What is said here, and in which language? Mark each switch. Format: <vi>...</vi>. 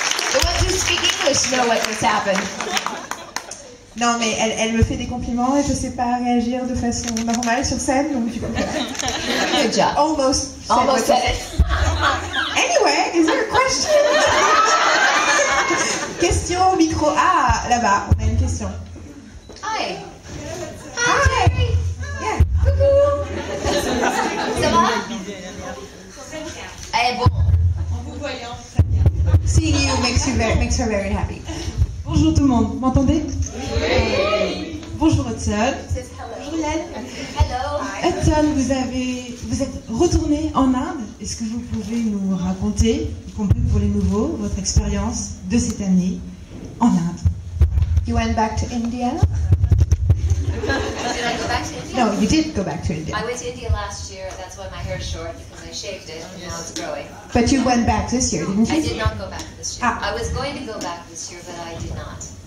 <en>The ones who speak English know what just happened.</en> <fr>Non, mais elle me fait des compliments et je sais pas réagir de façon normale sur scène, donc du coup.</fr> <en>Good job. Almost said it. Anyway, is there a question?</en> <fr>Question au micro. Ah, là-bas, on a une question.</fr> <en>Hi. Hi. Yeah.</en> <fr>Coucou. Ça va? Eh bon. En vous voyant, très bien.</fr> <en>Seeing you makes her very happy.</en> <fr>Bonjour tout le monde, m'entendez? Oui. Bonjour Hudson. Bonjour Yann.</fr> <en>Hello.</en> <fr>Hudson, vous êtes retourné en Inde. Est-ce que vous pouvez nous raconter, y compris pour les nouveaux, votre expérience de cette année en Inde?</fr> <en>You went back to India? Did I go back to India? No, you did go back to India. I went to India last year. That's why my hair is short because I shaved it and now it's growing. But you went back this year, didn't you? I did not go back this year. Ah. I was going to go back this year, but I did not.</en>